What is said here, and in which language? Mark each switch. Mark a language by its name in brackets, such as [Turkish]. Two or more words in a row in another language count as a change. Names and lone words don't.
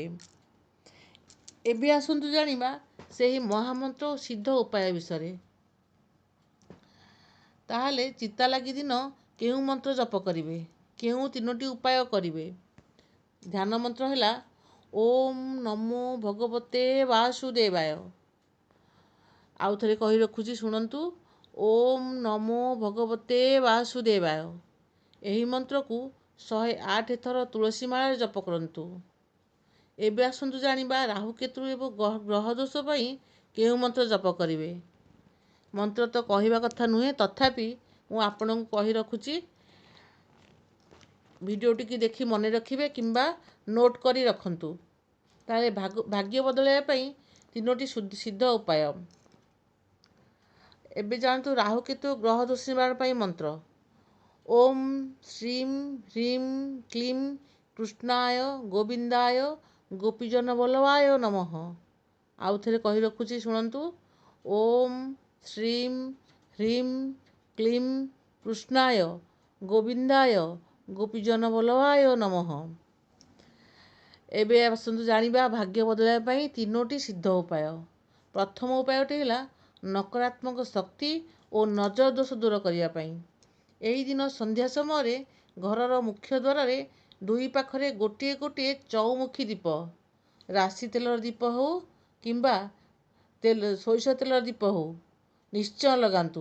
[Odia] ଏବେ ଆସନ୍ତୁ ଜାଣିବା ସେହି ମହାମନ୍ତ୍ର ଓ ସିଦ୍ଧ ଉପାୟ ବିଷୟ। ତାହାଲେ ଚିତା ଲାଗି ଦିନ କେଉଁ ମନ୍ତ୍ର ଜପ କରିବେ, କେଉଁ ତିନୋଟି ଉପାୟ କରିବେ। ଧ୍ୟାନ ମନ୍ତ୍ର ହେଲା [Sanskrit] ओम नमो भगवते वासुदेवाय। [Odia] ଆଉ ଥରେ କହି ରଖୁଛି ଶୁଣନ୍ତୁ, [Sanskrit] ओम नमो भगवते वासुदेवाय। [Odia] ଏହି ମନ୍ତ୍ର କୁ 108 ଥର ତୁଳସୀ ମାଳା ଜପ କରନ୍ତୁ। ଏବେ ଆସନ୍ତୁ ଜାଣିବା ରାହୁକେତୁ ଏବଂ ଗ୍ରହ ଦୋଷ ପାଇଁ କେଉଁ ମନ୍ତ୍ର ଜପ କରିବେ। ମନ୍ତ୍ର ତ କହିବା କଥା ନୁହେଁ, ତଥାପି ମୁଁ ଆପଣଙ୍କୁ କହି ରଖୁଛି, ଭିଡିଓଟି କି ଦେଖି ମନେ ରଖିବେ କିମ୍ବା ନୋଟ କରି ରଖନ୍ତୁ। ତାହାଲେ ଭାଗ୍ୟ ବଦଳାଇବା ପାଇଁ ତିନୋଟି ସିଦ୍ଧ ଉପାୟ। ଏବେ ଜାଣନ୍ତୁ ରାହୁକେତୁ ଗ୍ରହ ଦୋଷ ନିବାରଣ ପାଇଁ ମନ୍ତ୍ର। [Sanskrit] ओम श्रीम ह्रीम क्लीम कृष्णाय गोविंदाय गोपीजन बल्लभाय नमः। [Odia] ଆଉ ଥରେ କହି ରଖୁଛି ଶୁଣନ୍ତୁ, [Sanskrit] ओम श्रीम ह्रीम क्लीम कृष्णाय गोविंदाय गोपीजन बल्लभाय नमः। [Odia] ଏବେ ଆସନ୍ତୁ ଜାଣିବା ଭାଗ୍ୟ ବଦଳାଇବା ପାଇଁ ତିନୋଟି ସିଦ୍ଧ ଉପାୟ। ପ୍ରଥମ ଉପାୟଟି ହେ ନକାରାତ୍ମକ ଶକ୍ତି ଓ ନଜର ଦୋଷ ଦୂର କରିବା ପାଇଁ। ଏହି ଦିନ ସନ୍ଧ୍ୟା ସମୟରେ ଘରର ମୁଖ୍ୟ ଦ୍ୱାରରେ ଦୁଇ ପାଖରେ ଗୋଟିଏ ଗୋଟିଏ ଚଉମୁଖୀ ଦୀପ, ରାଶି ତେଲର ଦୀପ ହେଉ କିମ୍ବା ସୋରିଷ ତେଲର ଦୀପ ହେଉ ନିଶ୍ଚୟ ଲଗାନ୍ତୁ।